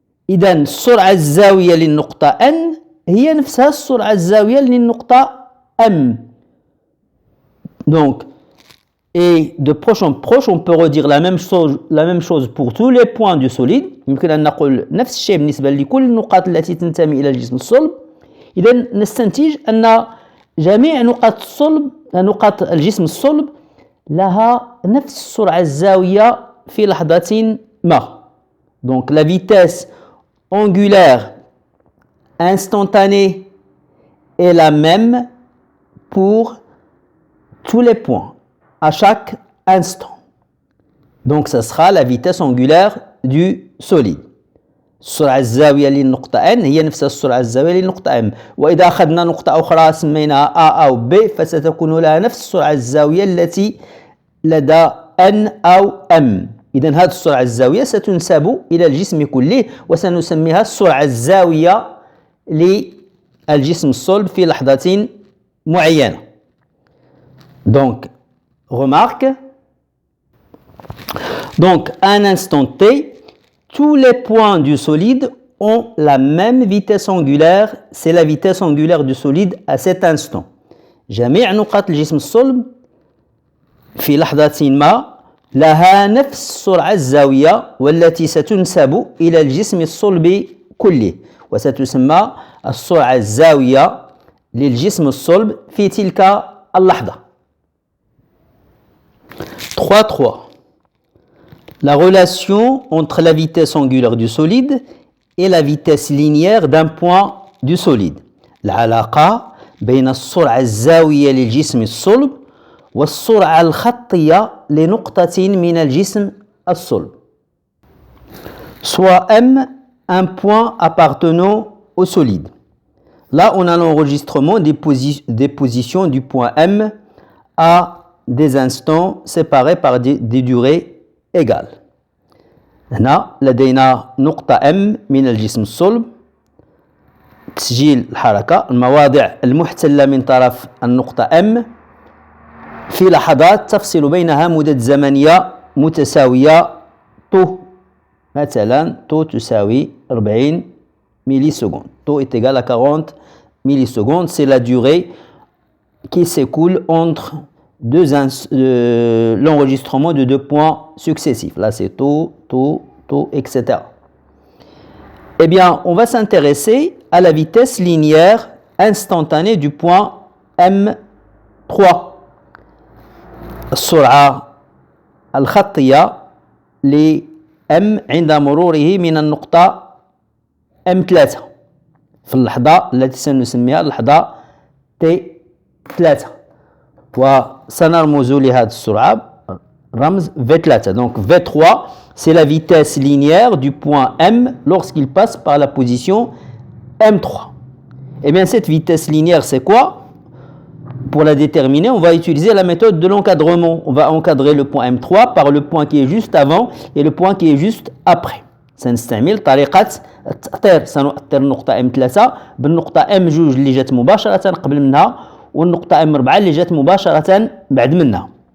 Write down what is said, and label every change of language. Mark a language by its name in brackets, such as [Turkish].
[Arabic] إذن السرعة الزاوية للنقطة N هي نفسها السرعة الزاوية للنقطة M. [French] Donc, et de proche en proche, on peut redire la même chose pour tous les points du solide. [Arabic] يمكن أن نقول نفس الشيء بالنسبة لكل النقاط التي تنتمي إلى الجسم الصلب. إذن نستنتج أن جميع نقاط الجسم الصلب لها نفس السرعة الزاوية في لحظة ما. [French] Donc la vitesse angulaire instantanée est la même pour tous les points à chaque instant. Donc ce sera la vitesse angulaire du solide. [Arabic] السرعة الزاوية للنقطة N هي نفس السرعة الزاوية للنقطة M. وإذا أخذنا نقطة أخرى سميناها A أو B فستكون لها نفس السرعة الزاوية التي لدى N أو M. إذن هذه السرعة الزاوية ستنسب إلى الجسم كله وسنسميها السرعة الزاوية للجسم الصلب في لحظة معينة. [French] Donc, remarque. Donc, à un instant T, tous les points du solide ont la même vitesse angulaire, c'est la vitesse angulaire du solide à cet instant. [Arabic] جميع نقاط الجسم الصلب في لحظة ما لها نفس السرعة الزاوية والتي ستنسب إلى الجسم الصلب كله وستسمى السرعة الزاوية للجسم الصلب في تلك اللحظة. [French] 3.3 La relation entre la vitesse angulaire du solide et la vitesse linéaire d'un point du solide. [Arabic] العلاقة بين السرعة الزاوية للجسم الصلب والسرعة الخطية لنقطة من الجسم الصلب. [French] Soit M, un point appartenant au solide. Là, on a l'enregistrement des positions du point M à des instants séparés par des durées égales. [Arabic] هنا لدينا نقطة M من الجسم الصلب. تسجيل الحركة المواضع المحتلة من طرف النقطة M في لحظات تفصل بينها مدة زمنية متساوية طو. مثلا طو تساوي 40 ملي سكوند. [French] طو est égal à 40 millisecondes. C'est la durée qui s'écoule entre l'enregistrement de deux points successifs. Là, c'est taux, etc. Eh bien, on va s'intéresser à la vitesse linéaire instantanée du point M3. [Arabic] السرعة الخطية ل M عند مروره من النقطة M3 في اللحظة التي سنسميها اللحظة T3 وسنرمز لهذه السرعة رمز V3. [French] Donc V3 c'est la vitesse linéaire du point M lorsqu'il passe par la position M3. Et bien cette vitesse linéaire c'est quoi? Pour la déterminer, on va utiliser la méthode de l'encadrement. On va encadrer le point M3 par le point qui est juste avant et le point qui est juste après. [Arabic] سنستعمل طريقة التأطير. سنؤطر النقطة M3 بالنقطة M2 اللي جات مباشرة قبل منها والنقطة M4 اللي جات مباشرة بعد منها.